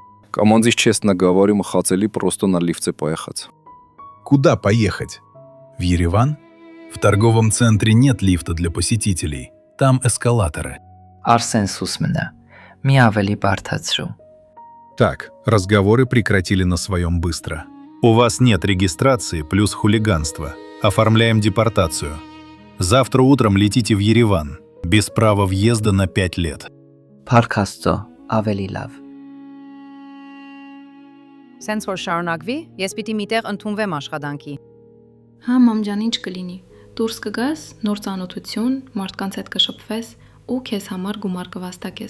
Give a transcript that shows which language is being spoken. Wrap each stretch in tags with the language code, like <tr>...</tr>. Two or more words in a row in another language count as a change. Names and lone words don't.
<ru>Командир честно говорю, мы хотели просто на лифте поехать. Куда поехать? В Ереван? В торговом центре нет лифта для посетителей. Там эскалаторы.</ru> <hy>Արսեն Սուսմնը, մի ավելի բարդացրու։</hy> <ru>Так, разговоры прекратили на своем быстро. У вас нет регистрации плюс хулиганство. Оформляем депортацию. Завтра утром летите в Ереван. Без права въезда на 5 лет.</ru> <hy>Փարքաստո, ավելի լավ։ Սենց որ շարունակվի, ես պիտի միտեղ ընդունվեմ աշխատանքի։ Հա, մամջան, ինչ կլինի։ Դուրս կգաս, նոր ծանոթություն, մարդկանց հետ կշփվես ու քեզ համար գումար կվաստակես։</hy>